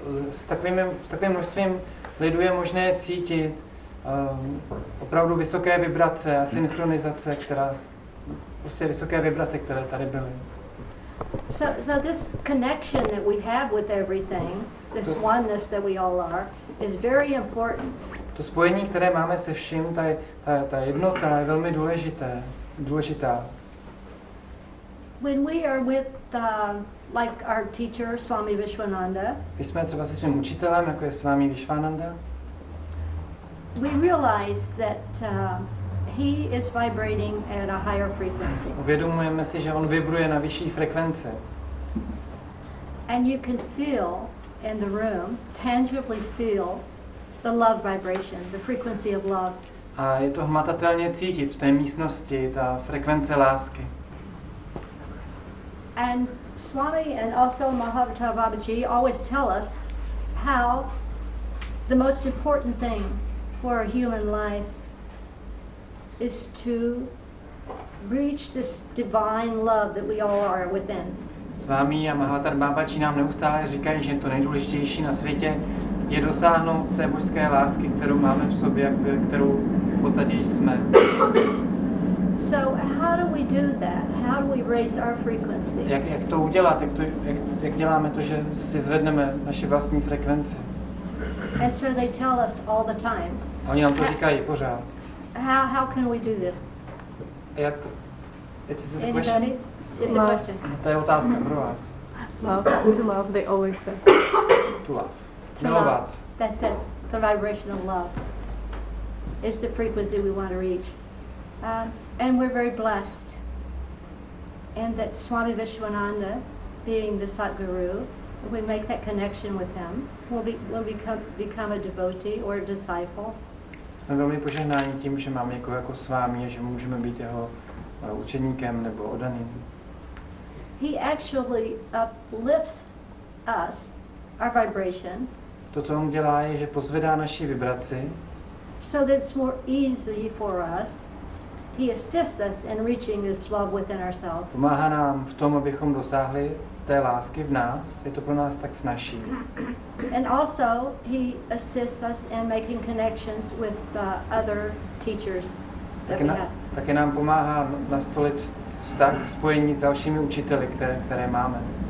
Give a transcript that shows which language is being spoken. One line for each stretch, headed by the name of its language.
Czech: S takovým množstvím lidu je možné cítit opravdu vysoké vibrace a synchronizace, vysoké vibrace, které tady byly.
English: So this connection that we have with everything, this oneness that we all are, is very important.
Czech: To spojení, které máme se vším, ta jednota je velmi důležitá.
English: When we are with like our teacher Swami Vishwananda,
Czech: když jsme třeba se svým učitelem, jako je Swami Vishwananda,
English: we realize that he is vibrating at a higher frequency.
Czech: Uvědomujeme si, že on vibruje na vyšší frekvence.
English: And you can feel in the room, tangibly feel the love vibration, the frequency of love.
Czech: A je to hmatatelně cítit v té místnosti, ta frekvence lásky.
English: And Swami and also Maha Om always tell us how the most important thing for a human life is to reach this divine love that we all are within.
Czech: Swami a Maha Om nám neustále říkají, že to nejdůležitější na světě je dosáhnout té božské lásky, kterou máme v sobě a kterou v podstatě jsme.
English: So how do we do that? How do we raise our frequency?
Czech: Jak to udělat? Jak děláme to, že si zvedneme naši vlastní frekvenci?
English: And so they tell us all the time.
Czech: A oni nám to říkají pořád.
English: How can we do this?
Czech: Jak?
English: Anybody? It's a question.
Czech: To je otázka pro vás.
English: Love, to love, they always say. To love. To love. That's it. The vibration of love is the frequency we want to reach. And we're very blessed. And that Swami Vishwananda, being the Satguru, if we make that connection with him, we'll become a devotee or a disciple.
Czech: Jsme velmi požehnáni tím, že máme někoho jako s vámi a že můžeme být jeho učeníkem nebo oddaným.
English: He actually uplifts us, our vibration.
Czech: To, co on dělá, je, že pozvedá naši vibraci.
English: So that it's more easy for us. He assists us in reaching this love within ourselves.
Czech: Pomáhá nám v tom, abychom dosáhli té lásky v nás. Je to pro nás tak snazší.
English: And also he assists us in making connections with other teachers that we have.
Czech: Také nám pomáhá nastolit vztah, spojení s dalšími učiteli, které máme.